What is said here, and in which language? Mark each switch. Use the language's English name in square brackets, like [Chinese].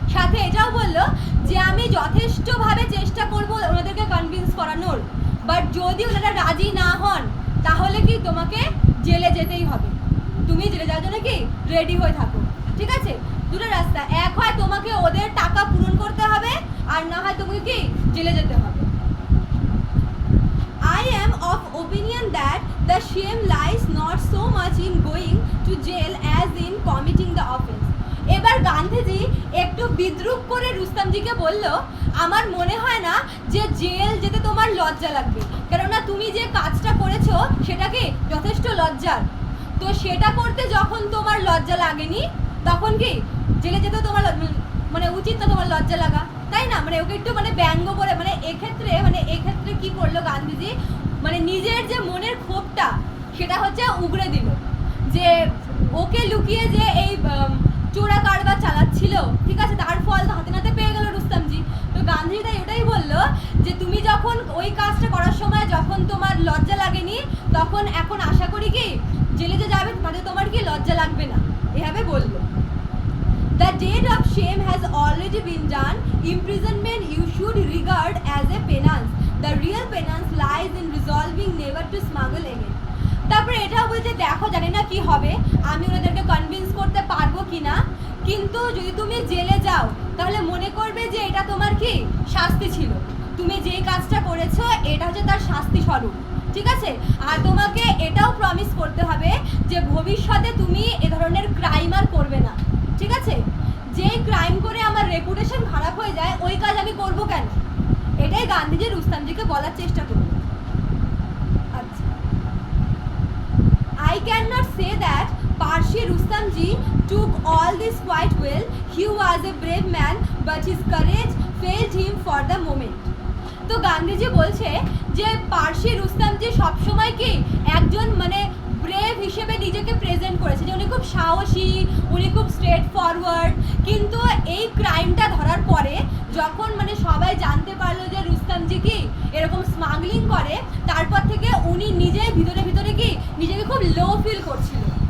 [Bangla] সাথে এটাও বললো যে আমি যথেষ্টভাবে চেষ্টা করবো ওনাদেরকে কনভিন্স করানোর, বাট যদি ওনারা রাজি না হন তাহলে কি তোমাকে জেলে যেতেই হবে, তুমি জেলে যাওয়ার জন্য কি রেডি হয়ে থাকো। ঠিক আছে, দুটো রাস্তা, এক হয় তোমাকে ওদের টাকা পূরণ করতে হবে আর না হয় তোমাকে কি জেলে যেতে হবে। [English] I am of opinion that the shame lies not so much in going to jail as in committing the offense. [Bangla] এবার গান্ধীজি একটু বিদ্রুপ করে রুস্তমজিকে বলল আমার মনে হয় না যে জেল যেতে তোমার লজ্জা লাগবে, কেননা তুমি যে কাজটা করেছো সেটা কি যথেষ্ট লজ্জার। তো সেটা করতে যখন তোমার লজ্জা লাগেনি তখন কি জেলে যেতে তোমার মানে উচিত না তোমার লজ্জা লাগা, তাই না? মানে ওকে একটু মানে ব্যঙ্গ করে মানে এক্ষেত্রে কি করলো গান্ধীজি, মানে নিজের যে মনের ক্ষোভটা সেটা হচ্ছে উগড়ে দিল, যে ওকে লুকিয়ে যে এই চোরা কারবার চালাচ্ছিল, ঠিক আছে, তার ফল হাতে নাতে পেয়ে গেল রুস্তমজি। তো গান্ধীজি তাই ওটাই বললো যে তুমি যখন ওই কাজটা করার সময় যখন তোমার লজ্জা লাগেনি তখন এখন আশা করি কি জেলে যে যাবে তাতে তোমার কি লজ্জা লাগবে না, এভাবে বললো। [English] The deed of shame has already been done. Imprisonment you should regard as a penance. The real penance lies in resolving never to smuggle again. [Bangla] তারপরে এটাও বলছে দেখো জানি না কি হবে, আমি ওনাদেরকে কনভিন্স করতে পারবো কিনা, কিন্তু যদি তুমি জেলে যাও তাহলে মনে করবে যে এটা তোমার কি শাস্তি ছিল, তুমি যে কাজটা করেছো এটা হচ্ছে তার শাস্তি স্বরূপ। ঠিক আছে, আর তোমাকে এটাও প্রমিস করতে হবে যে ভবিষ্যতে তুমি এ ধরনের ক্রাইম আর করবে না। ঠিক আছে, যেই ক্রাইম করে আমার রেপুটেশন খারাপ হয়ে যায় ওই কাজ আমি করবো কেন, এটাই গান্ধীজি রুস্তমজিকে বলার চেষ্টা করল। আচ্ছা, [English] I cannot say that Parshi Rustamji took all this quite well. He was a brave man, but his courage failed him for the moment. [Bangla] তো গান্ধীজি বলছে যে পার্সি রুস্তামজি সবসময় কি একজন মানে ব্রেভ হিসেবে নিজেকে প্রেজেন্ট করেছে, যে উনি খুব সাহসী, উনি খুব স্ট্রেট ফরওয়ার্ড। কিন্তু এই ক্রাইমটা ধরার পরে যখন মানে সবাই জানতে পারলো যে রুস্তামজি কি এরকম স্মাগলিং করে, তারপর থেকে উনি নিজে ভিতরে ভিতরে কি নিজেকে খুব লো ফিল করছিল।